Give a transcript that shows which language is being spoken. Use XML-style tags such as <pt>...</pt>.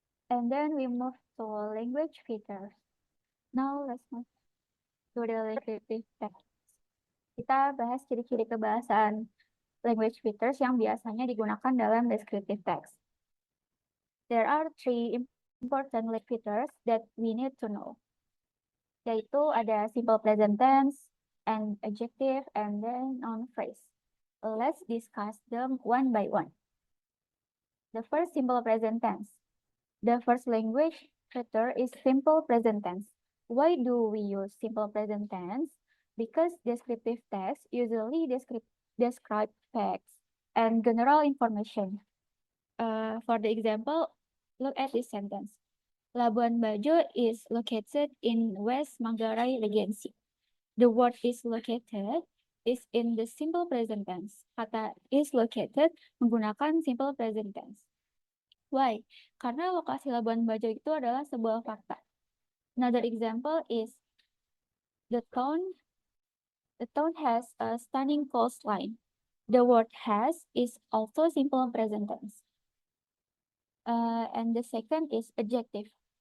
<en>And then we move to language features. Now let's move to the descriptive text.</en> <id>Kita bahas ciri-ciri kebahasaan language features yang biasanya digunakan dalam descriptive text.</id> <en>There are three important language features that we need to know.</en> <id>Yaitu ada</id> <en>simple present tense, and adjective, and then noun phrase. Let's discuss them one by one. The first, simple present tense. The first language feature is simple present tense. Why do we use simple present tense? Because descriptive text usually describe facts and general information. For the example, look at this sentence. Labuan Bajo is located in West Manggarai Regency. The word is located is in the simple present tense.</en> <id>Kata is located menggunakan simple present tense.</id> <en>Why?</en> <id>Karena lokasi Labuan Bajo itu adalah sebuah fakta.</id> <en>Another example is the town has a stunning coastline. The word has is also simple present tense. And the second is adjective.</en>